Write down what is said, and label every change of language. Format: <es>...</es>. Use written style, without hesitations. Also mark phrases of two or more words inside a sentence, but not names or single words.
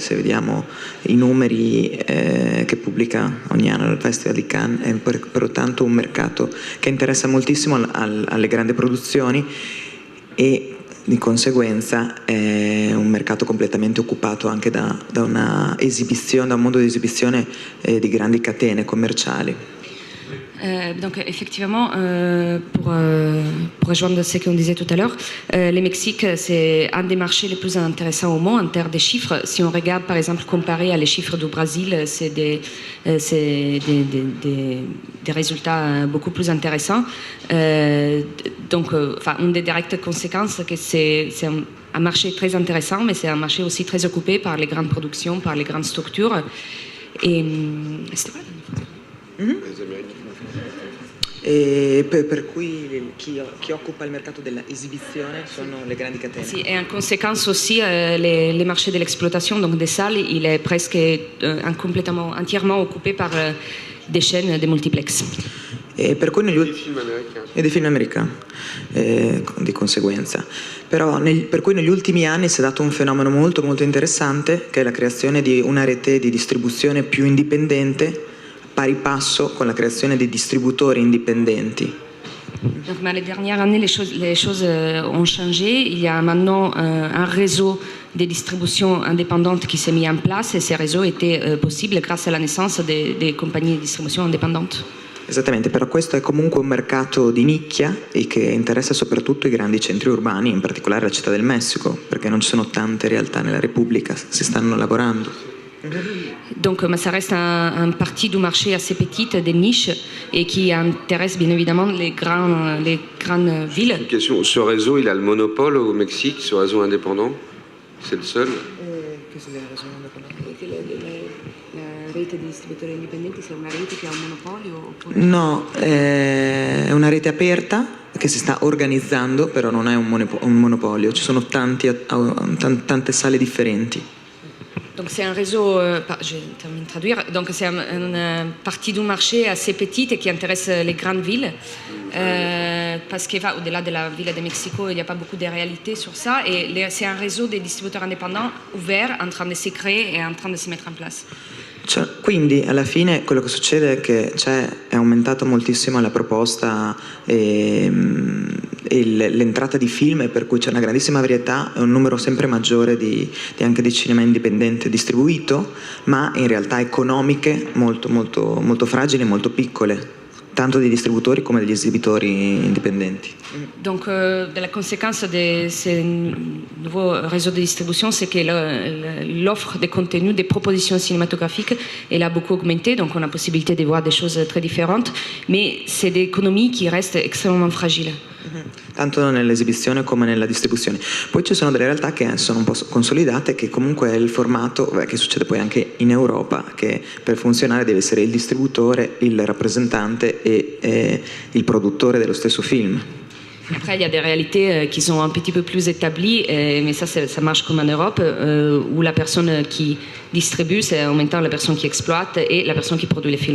<it>Se vediamo i numeri che pubblica ogni anno il Festival di Cannes, è pertanto un mercato che interessa moltissimo alle grandi produzioni, e di conseguenza è un mercato completamente occupato anche da una esibizione, da un mondo di esibizione di grandi catene commerciali.</it> <fr>Donc effectivement, pour rejoindre ce qu'on disait tout à l'heure, le Mexique, c'est un des marchés les plus intéressants au monde en termes de chiffres. Si on regarde par exemple comparé à les chiffres du Brésil, c'est des résultats beaucoup plus intéressants. Donc une des directes conséquences, que c'est un marché très intéressant, mais c'est un marché aussi très occupé par les grandes productions, par les grandes structures. Et c'était quoi la dernière fois?</fr> <it>E per cui chi occupa il mercato dell'esibizione sono le grandi catene.</it> <fr>Sì, e en conséquence aussi les marchés de l'exploitation, donc des salles, il est presque entièrement occupé par des chaînes de multiplex.</fr> <it>E per cui dei film americani, di conseguenza. Però per cui negli ultimi anni si è dato un fenomeno molto molto interessante, che è la creazione di una rete di distribuzione più indipendente, pari passo con la creazione di distributori indipendenti.</it> <fr>Donc, les dernières années, les choses ont changé. Il y a maintenant un réseau de distribution indépendante qui s'est mis en place et ces réseaux étaient possibles grâce à la naissance des compagnies</fr> <it>di distribuzione indipendenti. Esattamente, però questo è comunque un mercato di nicchia e che interessa soprattutto i grandi centri urbani, in particolare la Città del Messico, perché non ci sono tante realtà nella Repubblica, si stanno lavorando.</it> <fr>Donc ça reste un parti du marché assez petite, des niches, et qui intéresse bien évidemment les grandes villes. Une question, ce réseau, il a le monopole au Mexique, ce réseau indépendant? C'est le seul?</fr> <it>La rete di distributori indipendenti, se è una rete che ha un monopolio? Oppure... No, è una rete aperta che si sta organizzando, però non è un monopolio, ci sono tante sale differenti.</it> <fr>Donc c'est un réseau, je termine de traduire, donc c'est une partie du marché assez petite et qui intéresse les grandes villes, parce que au-delà de la ville de Mexico, il n'y a pas beaucoup de réalité sur ça, et c'est un réseau de distributeurs indépendants ouverts, en train de se créer et en train de se mettre en place.</fr> <it>Cioè, quindi alla fine quello che succede è che è aumentata moltissimo la proposta e l'entrata di film, per cui c'è una grandissima varietà e un numero sempre maggiore anche di cinema indipendente distribuito, ma in realtà economiche molto, molto, molto fragili e molto piccole, tanto dei distributori come degli esibitori indipendenti.</it> <fr>Donc la conséquence de ce nouveau réseau de distribution, c'est que l'offre de contenu, des propositions cinématographiques, elle a beaucoup augmenté, donc on a possibilité de voir des choses très différentes, mais c'est des économies qui restent extrêmement fragiles.</fr> <it>Tanto nell'esibizione come nella distribuzione. Poi ci sono delle realtà che sono un po' consolidate, che comunque è il formato, che succede poi anche in Europa, che per funzionare deve essere il distributore, il rappresentante e il produttore dello stesso film.</it> <fr>Après, il y a des réalités qui sont un petit peu plus établies, mais ça marche comme en Europe, où la personne qui distribue, c'est en même temps la personne qui exploite et la personne qui produit les films.</fr>